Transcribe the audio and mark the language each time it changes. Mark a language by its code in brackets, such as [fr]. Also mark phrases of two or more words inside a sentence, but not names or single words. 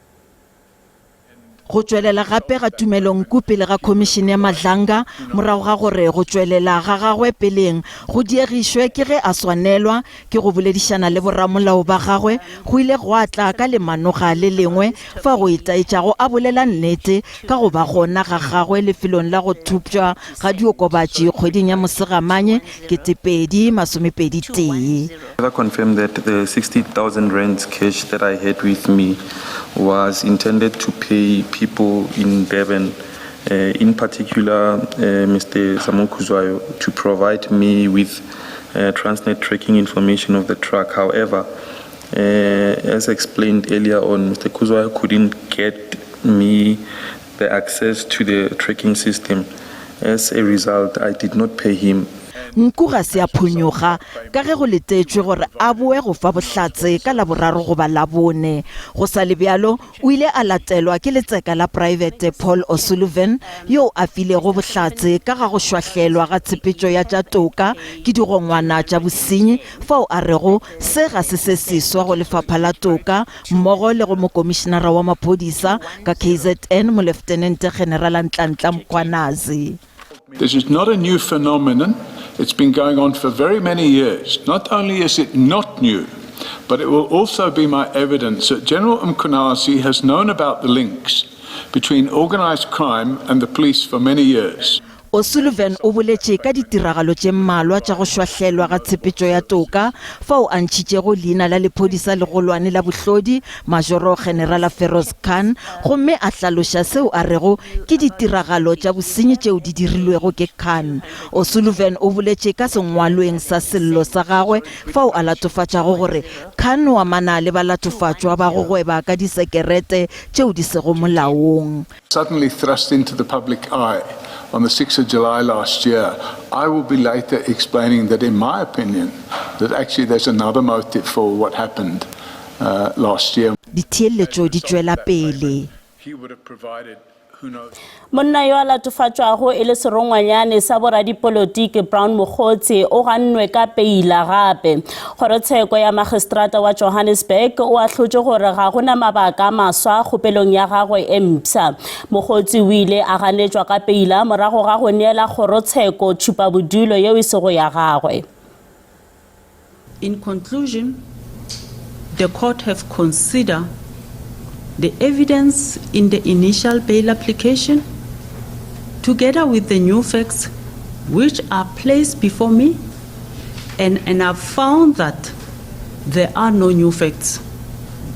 [nso] Go tšwelela gape ga Tumelonku pele ga komishene ya Madlanga morago ga gore go tšwelela ga gagwe peleng go diegišwe ke ge a swanelwa ke go boledišana le boramolao ba gagwe go ile go atla ka lemanoga le lengwe fa go itaetšago a bolela nnete ka go ba gona ga gagwe lefelong la go thupšwa ga diokobatši kgweding ya Mosegamanye 2021. [en] I confirm that the 60,000 rands cash that I had with me was intended to pay people in Durban, in particular Mr. Samu Kuzwayo, to provide me with Transnet tracking information of the truck. However, as explained earlier on, Mr. Kuzwayo couldn't get me the access to the tracking system. As a result, I did not pay him. [nso] Nku ga se a phonyoga ka ge go letetšwe gore a boe go fa bohlatse ka laboraro go ba labone go sa le bjalo o ile a latelwa ke letseka la private Paul O'Sullivan yo a filego bohlatse ka ga go šwahlelwa ga tshepetšo ya tša toka ke digongwana tša bosenyi fao a rego se ga se seswa go lefapha la toka mmogo le go mokomišenara wa maphodisa ka KZN mo Lieutenant General Nhlanhla Mkhwanazi. [en] This is not a new phenomenon. It's been going on for very many years. Not only is it not new, but it will also be my evidence that General Mkhwanazi has known about the links between organized crime and the police for many years. [nso] O'Sullivan o boletše ka ditiragalo tše mmalwa tša go šwahlelwa ga tshepetšo ya toka fao a ntšhitšego leina la lephodisa legolwane la bohlodi Majoro General Feroz Khan gomme a hlaloša seo a rego ke ditiragalo tša bosenyi tšeo di dirilwego ke Khan. O'Sullivan o boletše ka sengwalweng sa sello sa gagwe fao a latofatšago gore Khan wa mana le balatofatšwa ba go gweba ka disekerete tšeo di sego molaong. [en] Suddenly thrust into the public eye on the 6th of July last year, I will be later explaining that in my opinion, that actually there's another motive for what happened last year. He would have provided, who knows. [nso] Monna yo a latofatšwago e le serongwanyane sa boradipolotiki Brown Mokgotsi o gannwe ka peila gape. Kgorotsheko ya magistrata wa Johannesburg o a hlotše gore ga gona mabaka a maswa kgopelong ya gagwe e mpša. Mokgotsi o ile a ganetšwa ka peila morago ga go neela kgorotsheko tšhupabodulo yeo e sego ya gagwe. [en] In conclusion, the court have considered the evidence in the initial bail application together with the new facts which are placed before me, and I've found that there are no new facts.